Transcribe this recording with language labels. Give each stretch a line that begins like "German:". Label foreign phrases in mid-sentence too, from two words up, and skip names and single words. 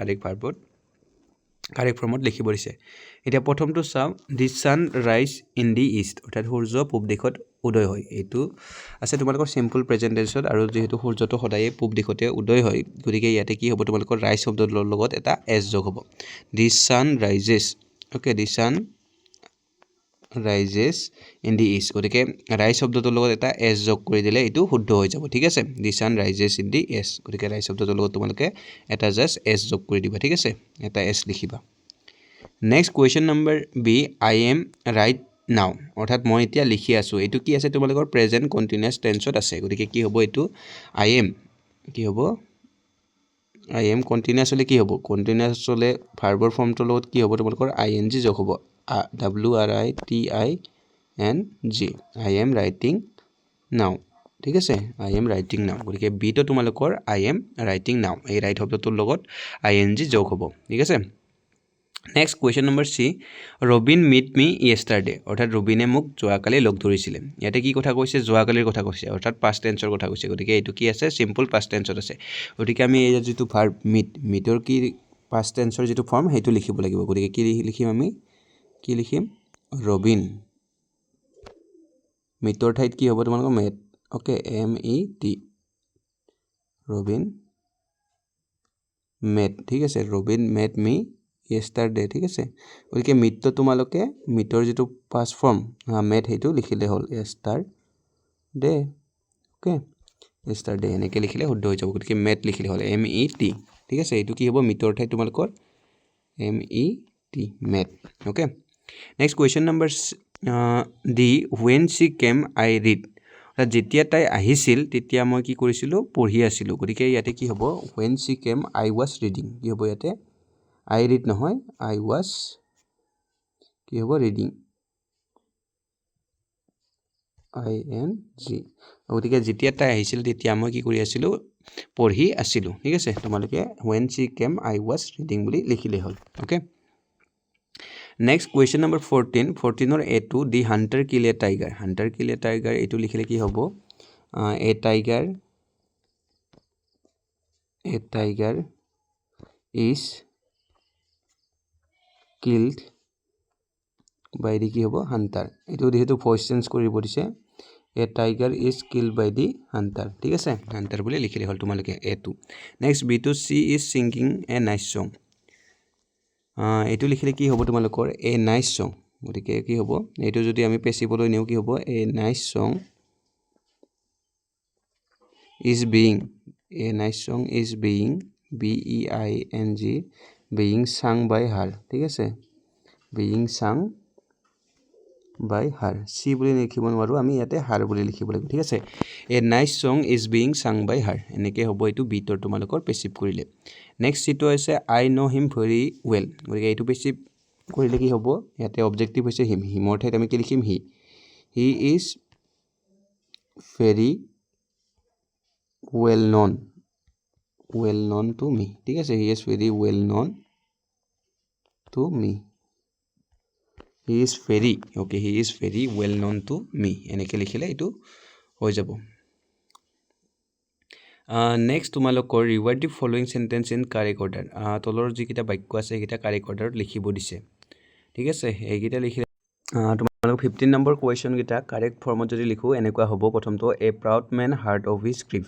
English: correct formত
Assamese: লিখিব দিছে এতিয়া প্ৰথমটো চাও
English: the sun rise in the east
Assamese: অৰ্থাৎ সূৰ্য পূব দিশত উদয় হয় এটো আছে তোমালোকৰ
English: simple present tenseত
Assamese: আৰু যেহেতু সূৰ্যটো সদায় পূব দিশতে উদয় হয় গতিকে ইয়াতে কি হ'ব তোমালোকৰ ৰাইজ শব্দৰ লগত এটা এস যোগ হ'ব
English: the sun rises okay the sun rises in the east
Assamese: গতিকে rise শব্দটোৰ লগত এটা s যোগ কৰি দিলে এটো শুদ্ধ হৈ যাব ঠিক আছে
English: the sun rises in the east
Assamese: গতিকে rise শব্দটোৰ লগত তোমালোকে এটা জাস্ট s যোগ কৰি দিবা ঠিক আছে এটা s লিখিবা
English: next question number b I am right now
Assamese: অৰ্থাৎ মই এতিয়া লিখি আছো এটো কি আছে তোমালোকৰ
English: present continuous tenseত
Assamese: আছে গতিকে কি হ'ব এটো
English: I am
Assamese: কি হ'ব
English: I am continuous
Assamese: হলে কি হ'ব continuous হলে ভাৰ্বৰ ফৰ্মটোৰ লগত কি হ'ব তোমালোকৰ ing যোগ হ'ব WRITING
English: I am writing now
Assamese: ঠিক আছে I am writing now গতিকে বি তো তোমালোকৰ
English: I am writing now
Assamese: এই ৰাইট শব্দটোৰ লগত ing যোগ হ'ব ঠিক আছে
English: next question number C Robin meet me yesterday
Assamese: অৰ্থাৎ ৰবিনে মোক যোৱাকালি লগ ধৰিছিল ইয়াতে কি কথা কৈছে যোৱাকালিৰ কথা কৈছে অৰ্থাৎ
English: past tenseৰ
Assamese: কথা কৈছে গতিকে এটো কি আছে
English: simple past tenseত
Assamese: আছে গতিকে আমি এই যেটো
English: verb meetৰ
Assamese: কি
English: past tenseৰ
Assamese: যেটো ফৰ্ম হেতু লিখিব লাগিব গতিকে কি লিখিম আমি কি লিখিম ৰবিন মিটৰ ঠাইত কি হ'ব তোমালোকৰ
English: met okay
Assamese: MET ৰবিন মেট ঠিক আছে ৰবিন
English: met me yesterday
Assamese: ঠিক আছে গতিকে মিট তো তোমালোকে মিটৰ যেটো
English: past form met
Assamese: হেতু লিখিলে হল
English: yesterday okay yesterday
Assamese: এনেকে লিখিলে শুদ্ধ হৈ যাব গতিকে মেট লিখিলে হল MET ঠিক আছে এটো কি হ'ব মিটৰ ঠাইত তোমালোকৰ
English: MET met okay next question number D when she came I read
Assamese: যেতিয়া তাই আহিছিল তেতিয়া মই কি কৰিছিলো পঢ়ি আছিলো গতিকে ইয়াতে কি হ'ব
English: when she came I was reading
Assamese: কি হ'ব ইয়াতে
English: I read
Assamese: নহয়
English: I was
Assamese: কি হ'ব reading ING গতিকে যেতিয়া তাই আহিছিল তেতিয়া মই কি কৰি আছিলো পঢ়ি আছিলো ঠিক আছে তোমালোকে
English: when she came I was reading
Assamese: বুলি লিখিলে হল
English: okay Next question number 14 or A2 the hunter kill a tiger
Assamese: এটো লিখিলে কি হ'ব a
English: tiger is killed by the
Assamese: কি হ'ব হান্টাৰ এইটো যেহেতু
English: voice change
Assamese: কৰিব দিছে
English: a tiger is killed by the hunter
Assamese: ঠিক আছে হান্টাৰ বুলি লিখিলে হ'ল তোমালোকে এটো
English: next B two she is singing a nice song
Assamese: এইটো লিখিলে কি হ'ব তোমালোকৰ
English: a nice song
Assamese: গতিকে কি হ'ব এইটো যদি আমি পেছিবলৈ নিও কি হ'ব
English: a nice song is being a nice song is being B-E-I-N-G being sung by her
Assamese: ঠিক আছে
English: being sung by
Assamese: her সি বুলি লিখিব নোৱাৰো আমি ইয়াতে her বুলি লিখিব লাগিব ঠিক আছে
English: a nice song is being sung by her
Assamese: এনেকে হ'ব এইটো বিটৰ তোমালোকৰ পেছিভ কৰিলে নেক্সট সিটো আছে
English: I know him very well
Assamese: গতিকে এইটো পেছিভ কৰিলে কি হ'ব ইয়াতে অবজেক্টিভ হৈছে হিম হিমৰ ঠাইত আমি কি লিখিম
English: he is very well known to me
Assamese: ঠিক আছে
English: he is very well known to me he is very okay he is very well known to me
Assamese: এনেকে লিখিলে এটো হৈ যাব
English: নেক্সট তোমালোকৰ revise the following sentence in correct order
Assamese: তলৰ যিকিটা বাক্য আছে এইকিটা
English: correct orderত
Assamese: লিখিব দিছে ঠিক আছে এইকিটা লিখিলে তোমালোক 15 নম্বৰ কোৱেশ্চন গিটা
English: correct formত
Assamese: যদি লিখো এনেকুৱা হ'ব প্ৰথমটো
English: a proud man heart of his grieve